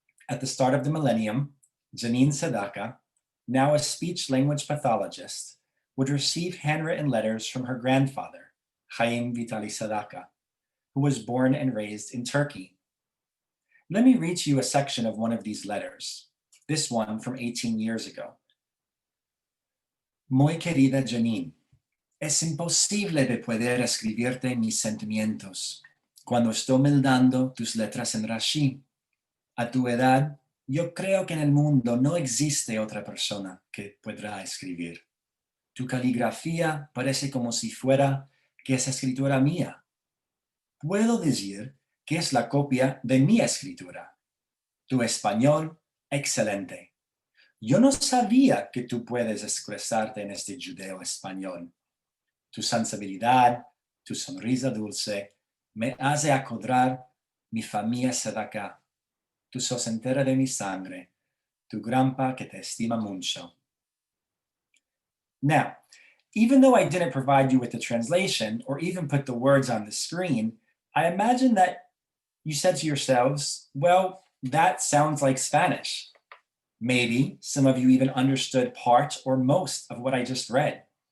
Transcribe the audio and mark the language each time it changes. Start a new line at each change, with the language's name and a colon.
English: At the start of the millennium, Janine Sadaka, now a speech-language pathologist, would receive handwritten letters from her grandfather, Chaim Vitali Sadaka, who was born and raised in Turkey. Let me read to you a section of one of these letters, this one from 18 years ago.
Ladino: Muy querida Janine, es imposible de poder escribirte mis sentimientos cuando estoy meldando tus letras en Rashi. A tu edad, yo creo que en el mundo no existe otra persona que podrá escribir. Tu caligrafía parece como si fuera que es escritura mía. Puedo decir que es la copia de mi escritura. Tu español, excelente. Yo no sabía que tú puedes expresarte en este judeo español. Tu sensibilidad, tu sonrisa dulce, me hace acordar mi familia Sadaka. Tú sos entera de mi sangre, tu grandpa que te estima mucho.
English: Now, even though I didn't provide you with the translation or even put the words on the screen, I imagine that you said to yourselves, well, that sounds like Spanish. Maybe some of you even understood part or most of what I just read.